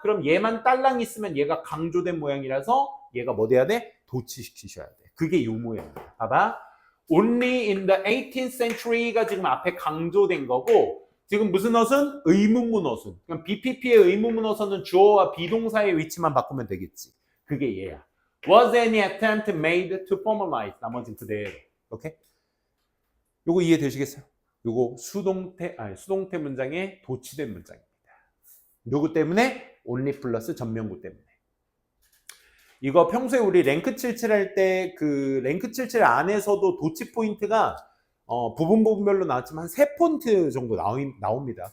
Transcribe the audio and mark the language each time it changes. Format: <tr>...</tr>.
<ko>그럼 얘만 딸랑 있으면 얘가 강조된 모양이라서 얘가 뭐 돼야 돼? 도치시키셔야 돼. 그게 요 모양이야. 봐봐.</ko> <en>Only in the 18th century</en> <ko>가 지금 앞에 강조된 거고 지금 무슨 어순? 의문문 어순. 그럼 BPP의 의문문 어순은 주어와 비동사의 위치만 바꾸면 되겠지. 그게 얘야.</ko> <en>Was any attempt made to formalize?</en> <ko>나머지는 그대로. 오케이? 요거 이해되시겠어요? 요거 수동태 문장에 도치된 문장입니다. 누구 때문에? only 플러스 전명구 때문에. 이거 평소에 우리 랭크 77 할 때 그 랭크 77 안에서도 도치 포인트가 부분별로 나왔지만 한 3포인트 정도 나옵니다.</ko>